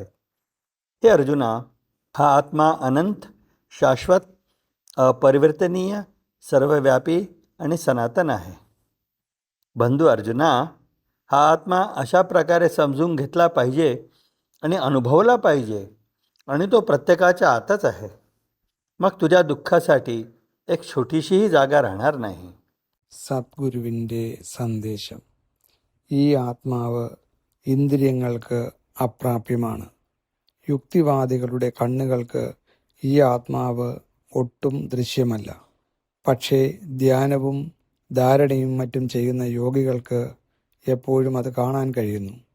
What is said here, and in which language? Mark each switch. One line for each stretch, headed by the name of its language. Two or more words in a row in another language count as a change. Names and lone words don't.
Marathi: हे अर्जुना, हा आत्मा अनंत, शाश्वत, अपरिवर्तनीय, सर्वव्यापी आणि सनातन आहे. बंधू अर्जुना, हा आत्मा अशा प्रकारे समजून घेतला पाहिजे आणि अनुभवला पाहिजे, आणि तो प्रत्येकाच्या आतच आहे. मग तुझ्या दुःखासाठी एक छोटीशीही जागा राहणार नाही.
Malayalam: സദ്ഗുരുവിൻ്റെ സന്ദേശം. ഈ ആത്മാവ് ഇന്ദ്രിയങ്ങൾക്ക് അപ്രാപ്യമാണ്. യുക്തിവാദികളുടെ കണ്ണുകൾക്ക് ഈ ആത്മാവ് ഒട്ടും ദൃശ്യമല്ല. പക്ഷേ ധ്യാനവും ധാരണയും മറ്റും ചെയ്യുന്ന യോഗികൾക്ക് എപ്പോഴും അത് കാണാൻ കഴിയുന്നു.